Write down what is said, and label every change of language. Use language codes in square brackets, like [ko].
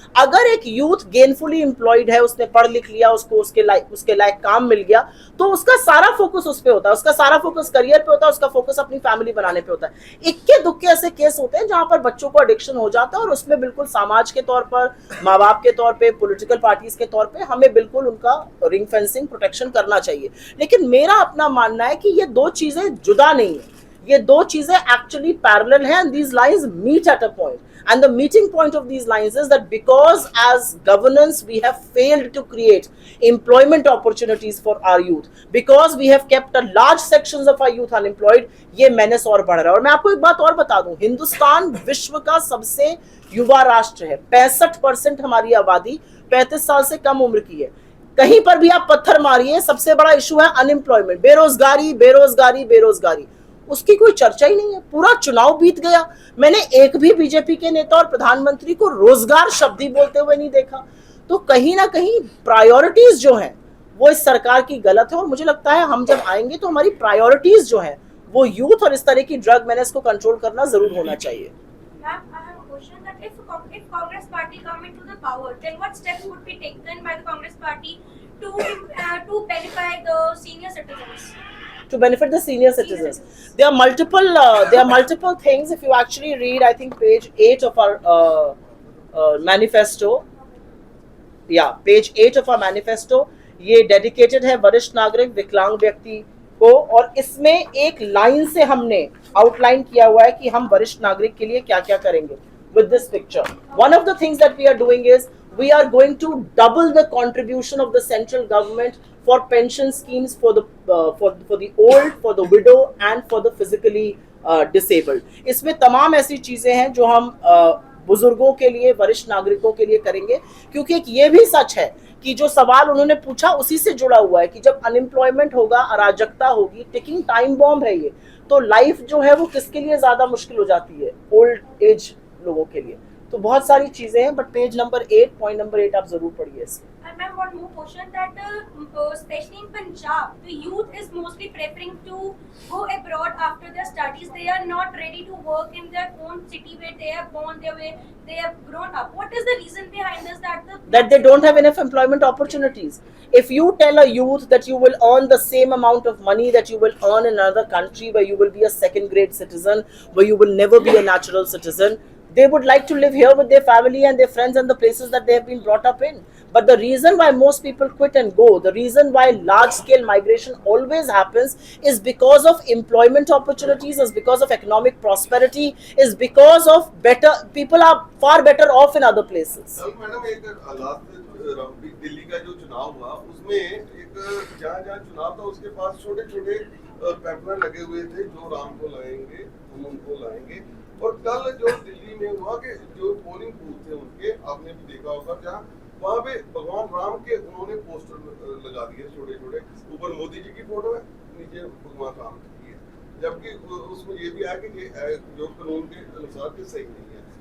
[hi] अगर एक youth gainfully employed है, उसने पढ़ लिख लिया, उसको उसके लायक काम मिल गया, तो उसका सारा फोकस उस पे होता है, उसका सारा फोकस करियर पे होता है, उसका फोकस अपनी फैमिली बनाने पे होता है। इक्के दुक्के ऐसे केस होते हैं जहां पर बच्चों को एडिक्शन हो जाता है और उसमें बिल्कुल समाज के तौर पर, माँ बाप के तौर पे, पॉलिटिकल पार्टीज के तौर पे हमें बिल्कुल उनका रिंग फेंसिंग, प्रोटेक्शन करना चाहिए। लेकिन मेरा अपना मानना है कि ये दो चीजें जुदा नहीं है, ये दो चीजें एक्चुअली पैरेलल हैं, [en] and these lines meet at a point, and the meeting point of these lines is that because as governance we have failed to create employment opportunities for our youth, because we have kept a large sections of our youth unemployed, [hi] ये menace और बढ़ रहा है। और मैं आपको एक बात और बता दूं, हिंदुस्तान विश्व का सबसे युवा राष्ट्र है। 65% हमारी आबादी 35 साल से कम उम्र की है। कहीं पर भी आप पत्थर मारिए, सबसे बड़ा इशू है अनएम्प्लॉयमेंट, बेरोजगारी, बेरोजगारी, बेरोजगारी। उसकी कोई चर्चा ही नहीं है। पूरा चुनाव बीत गया, मैंने एक भी बीजेपी के नेता और प्रधानमंत्री को रोजगार शब्द ही बोलते हुए नहीं देखा। तो कहीं ना कहीं प्रायोरिटीज जो हैं वो इस सरकार की गलत है। और मुझे लगता है हम जब आएंगे तो हमारी प्रायोरिटीज जो हैं वो यूथ और इस तरह की ड्रग मेनेस को कंट्रोल करना जरूर होना चाहिए। [en] If Congress party come into the power, then what steps would be taken by the Congress party to benefit the senior citizens? To benefit the senior citizens, there are multiple things. If you actually read, I think page 8 of our manifesto, [hi] page 8 of our manifesto, ये dedicated है वरिष्ठ नागरिक, विकलांग व्यक्ति को, और इसमें एक लाइन से हमने आउटलाइन किया हुआ है कि हम वरिष्ठ नागरिक के लिए क्या क्या करेंगे। [en] With this picture, one of the things that we are doing is we are going to double the contribution of the central government for pension schemes for the old, for the widow and for the physically disabled. [hi] इसमें तमाम ऐसी चीजें हैं जो हम बुजुर्गों के लिए, वरिष्ठ नागरिकों के लिए करेंगे। क्योंकि एक ये भी सच है कि जो सवाल उन्होंने पूछा उसी से जुड़ा हुआ है कि जब अनएम्प्लॉयमेंट होगा, अराजकता होगी, टिकिंग टाइम बॉम्ब है ये, तो लाइफ जो है वो किसके लिए ज्यादा मुश्किल हो जाती है? ओल्ड एज लोगों के लिए। तो बहुत सारी चीजें हैं, but page number 8, point number 8 आप जरूर पढ़िए इसमें। [en] And ma'am, one more question that especially in Punjab, the youth is mostly preferring to go abroad after their studies. They are not ready to work in their own city where they are born, they have grown up. What is the reason behind this? That they don't have enough employment opportunities. If you tell a youth that you will earn the same amount of money that you will earn in another country where you will be a second-grade citizen, where you will never be a natural citizen, they would like to live here with their family and their friends and the places that they have been brought up in. But the reason why most people quit and go, the reason why large-scale migration always happens is because of employment opportunities, is because of economic prosperity, is because of people are far better off in other places. [hi] Madam, एक last Delhi का जो चुनाव हुआ उसमें एक जहाँ चुनाव था उसके पास छोटे-छोटे पैम्पलेट लगे हुए थे, जो राम को लाएंगे हम उनको लाएंगे। और कल जो दिल्ली में हुआ कि जो पोलिंग बूथ थे उनके, आपने भी देखा होगा, जहाँ वहाँ पे भगवान राम के उन्होंने पोस्टर लगा दिए छोटे-छोटे, ऊपर मोदी जी की फोटो है, नीचे भगवान राम की है, जबकि उसमें ये भी आया कि जो कानून के अनुसार के सही नहीं है।